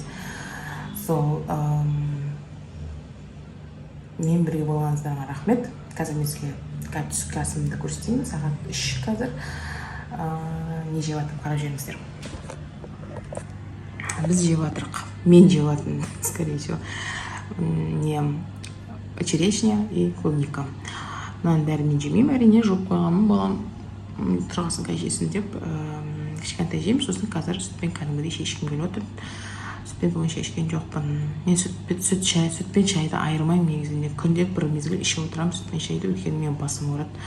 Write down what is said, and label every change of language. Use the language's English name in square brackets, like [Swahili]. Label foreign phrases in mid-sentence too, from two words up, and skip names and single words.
[Kazakh] Сол мен бірге болғаныңыздарыңа рахмет. Қазір мен сізге түскі асымды көрсетейін, сағат 3 қазір. Не жеп жатырмын, қарап жүріңіздер. Біз жеп жатырмық. Мен жеп жатырмын, [Russian] скорее всего. Черешня и клубника. [Kazakh] Мынаның бәрін мен жемеймін, әрине жуып қойғанмын, балам тұрғасын жесін деп кішкентай жеймін. Сосын қазір сүтпен кәдімгідей шешкім келіп отыр. Сүтпен бүгін шешкен жоқпын. Мен сүтпен шайды айырмаймын негізінде. Күнде бір мезгіл ішіп отырамын сүтпен шайды, өйткені мен басым ауырады.